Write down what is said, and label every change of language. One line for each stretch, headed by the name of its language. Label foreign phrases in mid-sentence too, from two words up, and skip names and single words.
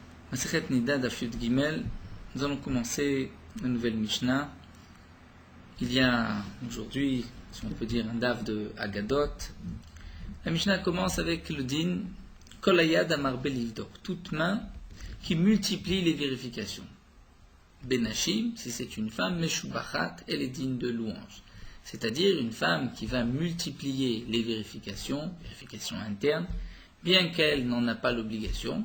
Hebrew: מסכת נדה דף יוד גימל,
French: nous allons commencer une nouvelle Mishnah. Il y a aujourd'hui, si on peut dire, un daf de Agadot. La Mishnah commence avec le din
Hebrew: כל היד אמר לבדוק,
French: toute main qui multiplie les vérifications. Benashim, si c'est une femme, Meshubachat, elle est digne de louange. C'est-à-dire une femme qui va multiplier les vérifications internes, bien qu'elle n'en a pas l'obligation.